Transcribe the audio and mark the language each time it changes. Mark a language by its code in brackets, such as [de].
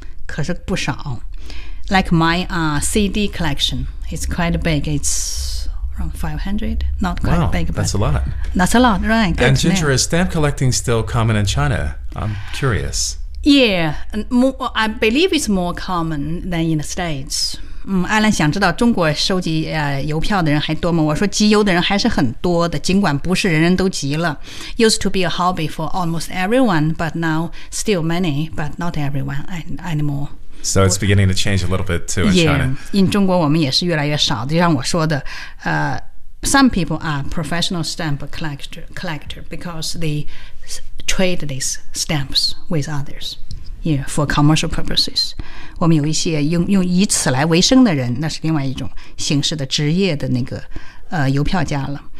[zh] 可是不少 [en] Like my CD collection. It's quite big. It's around 500. Not quite big. Wow, that's a lot. That's a lot, right. And Ginger, is stamp collecting still common in China? I'm curious. Yeah, more, I believe it's more common than in the States. [zh] Alan 想知道中国收集邮票的人还多吗？我说集邮的人还是很多的，尽管不是人人都集了。 [en] Used to be a hobby for almost everyone, but now still many, but not everyone anymore. So it's beginning to change a little bit too in China. Yeah, in [zh] 中国我们也是越来越少的，就像我说的 [en] some people are professional stamp collector because they trade these stamps with others, yeah, for commercial purposes. [zh] 我们有一些用以此来为生的人，那是另外一种形式的职业的那个邮票家了。